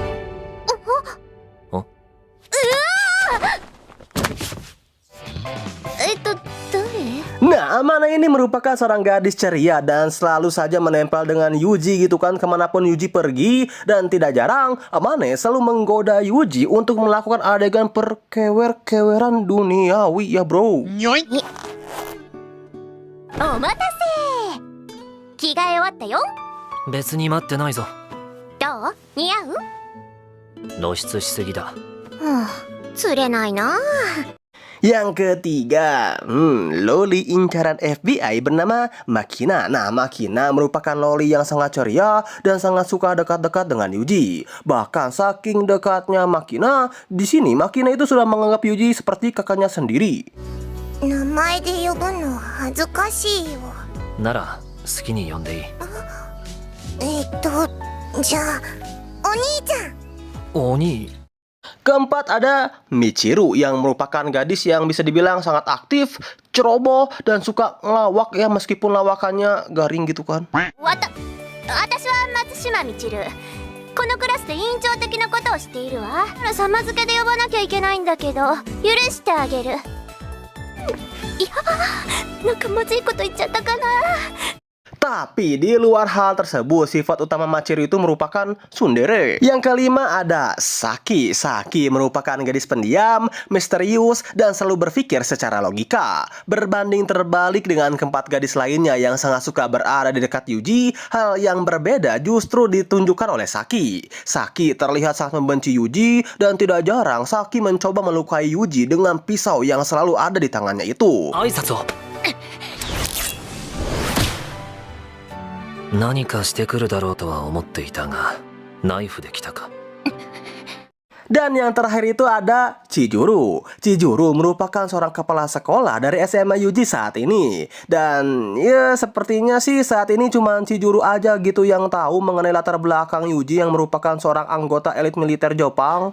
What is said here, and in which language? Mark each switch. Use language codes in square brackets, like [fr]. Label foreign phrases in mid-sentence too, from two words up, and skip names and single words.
[id] Nah, Amane ini merupakan seorang gadis ceria dan selalu saja menempel dengan Yuji gitu kan kemanapun Yuji pergi. Dan tidak jarang Amane selalu menggoda Yuji untuk melakukan adegan perkewer-keweran duniawi ya bro. [ja] お待たせ。着替え終わったよ。別に待ってないぞ。どう？似合う？露出しすぎだ。釣れないな。 [id] Yang ketiga, loli incaran FBI bernama Makina. Nah, Makina merupakan loli yang sangat ceria dan sangat suka dekat-dekat dengan Yuji. Bahkan saking dekatnya Makina, di sini Makina itu sudah menganggap Yuji seperti kakaknya sendiri. [ja] 名前で呼ぶの恥ずかしいよ。なら好きに呼んでいい。じゃあお兄ちゃん。お兄。 [id] Keempat ada Michiru yang merupakan gadis yang bisa dibilang sangat aktif, ceroboh, dan suka ngelawak ya meskipun lawakannya garing gitu kan. [ja] 私は松島みちる。このクラスで委員長的なことをしているわ。様付けで呼ばなきゃいけないんだけど、許してあげる。いや、なんかまずいこと言っちゃったかな。 [id] Tapi di luar hal tersebut, sifat utama Machiru itu merupakan tsundere. Yang kelima ada Saki. Saki merupakan gadis pendiam, misterius, dan selalu berpikir secara logika. Berbanding terbalik dengan keempat gadis lainnya yang sangat suka berada di dekat Yuji, hal yang berbeda justru ditunjukkan oleh Saki. Saki terlihat sangat membenci Yuji, dan tidak jarang Saki mencoba melukai Yuji dengan pisau yang selalu ada di tangannya itu. [ja] 何かしてくるだろうとは思っていたが、ナイフで来たか。 [id] Dan yang terakhir itu ada Chijuru. Chijuru merupakan seorang kepala sekolah dari SMA Yuji saat ini. Dan ya sepertinya sih saat ini cuma Chijuru aja gitu yang tahu mengenai latar belakang Yuji yang merupakan seorang anggota elit militer Jepang.